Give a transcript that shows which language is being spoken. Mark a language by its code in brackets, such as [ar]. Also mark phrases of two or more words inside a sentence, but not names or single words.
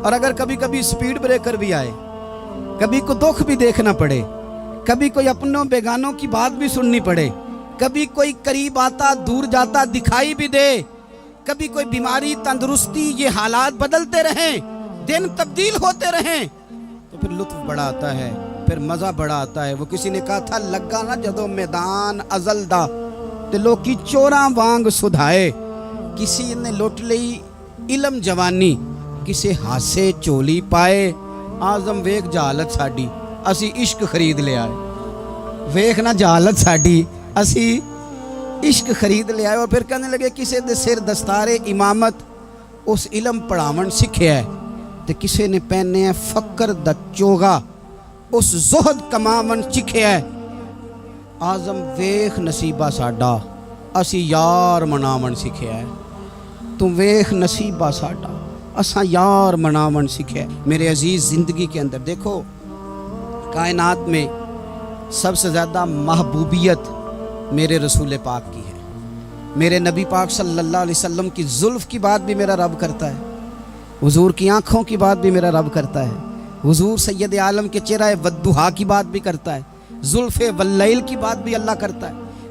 [ur] اور اگر کبھی کبھی سپیڈ بریکر بھی آئے، کبھی کو دکھ بھی دیکھنا پڑے، کبھی کوئی اپنوں بیگانوں کی بات بھی سننی پڑے، کبھی کوئی قریب آتا دور جاتا دکھائی بھی دے، کبھی کوئی بیماری تندرستی، یہ حالات بدلتے رہیں، دن تبدیل ہوتے رہیں، تو پھر لطف بڑا آتا ہے، پھر مزہ بڑا آتا ہے۔ وہ کسی نے کہا تھا [pa] لگا نہ جدو میدان ازل دا تے لوکی چوراں وانگ سدھائے، کسی نے لوٹ لئی علم جوانی، کسے ہاسے چولی پائے، آزم ویک جہالت ساڈی اسی عشق خرید لے آئے۔ ویک نہ جہالت ساڈی اسی عشق خرید لے آئے۔ [ur] اور پھر کہنے لگے [pa] کسے دے سر دستار امامت اس علم پڑھاون سکھیا ہے، تے کسے نے پہنے ہے فقر دا چوگا اس زہد کماون چکھیا ہے۔ آزم ویخ نصیبہ ساڈا اسی یار مناون سکھیا ہے۔ تم ویخ نصیبہ ساڈا اساں یار مناون سکھیا ہے۔ [ur] میرے عزیز، زندگی کے اندر دیکھو، کائنات میں سب سے زیادہ محبوبیت میرے رسول پاک کی ہے۔ میرے نبی پاک [ar] صلی اللہ علیہ وسلم [ur] کی زلف کی بات بھی میرا رب کرتا ہے، حضور کی آنکھوں کی بات بھی میرا رب کرتا ہے، حضور سید عالم کے چہرہ والضحیٰ کی بات بھی کرتا ہے، زلف واللیل کی بات بھی اللہ کرتا ہے۔